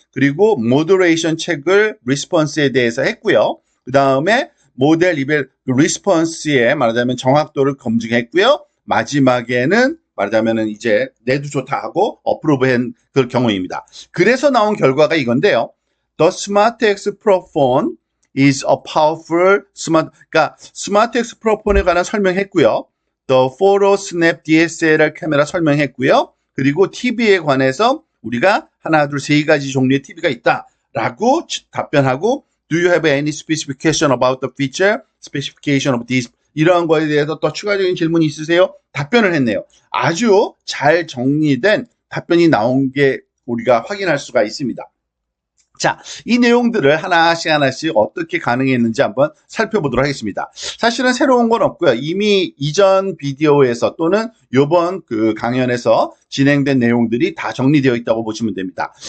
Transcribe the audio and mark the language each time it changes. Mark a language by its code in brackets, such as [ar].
[ko] 그리고 모더레이션 책을 리스폰스에 대해서 했고요. 그 다음에 모델 리벨 리스폰스의 말하자면 정확도를 검증했고요. 마지막에는 말하자면은 이제 내도 좋다 하고 어프로브한 그 경우입니다. 그래서 나온 결과가 이건데요. [en] The SmartX Pro Phone is a powerful smart. [ko] 그러니까 SmartX Pro Phone에 관한 설명했고요. The Photo Snap DSLR 카메라 설명했고요. 그리고 TV에 관해서 우리가 하나, 둘, 세 가지 종류의 TV가 있다라고 답변하고 [en] Do you have any specification about the feature, specification of this? [ko] 이러한 거에 대해서 또 추가적인 질문이 있으세요? 답변을 했네요. 아주 잘 정리된 답변이 나온 게 우리가 확인할 수가 있습니다. 자, 이 내용들을 하나씩 어떻게 가능했는지 한번 살펴보도록 하겠습니다. 사실은 새로운 건 없고요. 이미 이전 비디오에서 또는 이번 그 강연에서 진행된 내용들이 다 정리되어 있다고 보시면 됩니다.